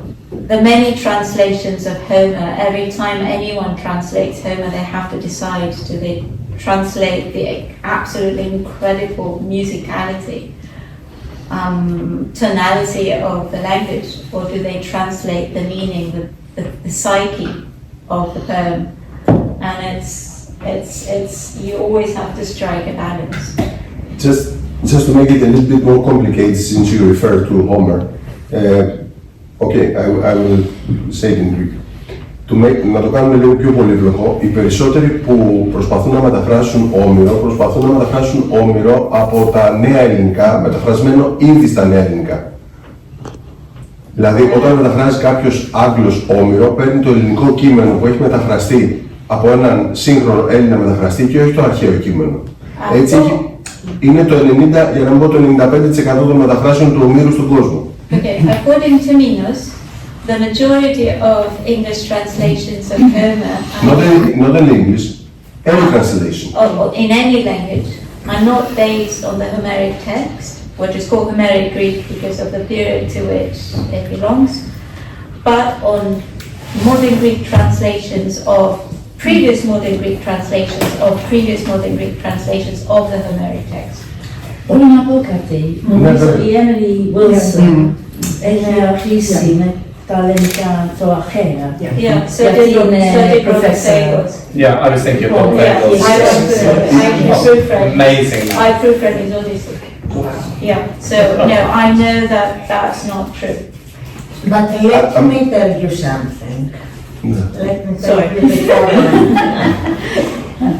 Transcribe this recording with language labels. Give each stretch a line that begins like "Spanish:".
English: The many translations of Homer, every time anyone translates Homer, they have to decide, do they translate the absolutely incredible musicality, tonality of the language, or do they translate the meaning, the psyche of the poem? And it's you always have to strike a balance. Just to make it a little bit more complicated, since you refer to Homer, okay, I will say it in Greek.
Greek: Να το κάνουμε λίγο πιο πολύπλοκο, οι περισσότεροι που προσπαθούν να μεταφράσουν Όμηρο, προσπαθούν να μεταφράσουν Όμηρο από τα νέα ελληνικά, μεταφρασμένο ήδη στα νέα ελληνικά. Δηλαδή, όταν μεταφράζει κάποιος Άγγλος Όμηρο, παίρνει το ελληνικό κείμενο που έχει μεταφραστεί από έναν σύγχρονο Έλληνα μεταφραστή και όχι το αρχαίο κείμενο. Έτσι, είναι το 90, για να μην πω το 95% των μεταφράσεων του Ομήρου στον κόσμο.
English: Okay, according to Minos, the majority of English translations of Homer Not in English, any translation. In any language are not based on the Homeric text, which is called Homeric Greek because of the period to which it belongs, but on modern Greek translations of previous modern Greek translations of the Homeric text.
Greek: Μπορώ να πω κάτι. Νομίζω η Emily Wilson έχει αρχίσει με τα ελληνικά το αρχαία. Γιατί είναι professor.
English: Yeah, I was thinking of Portfagos. Amazing. I proofread his Odyssey. Yeah, so no, I know that that's not true. But let me tell you something. Let me tell you the following.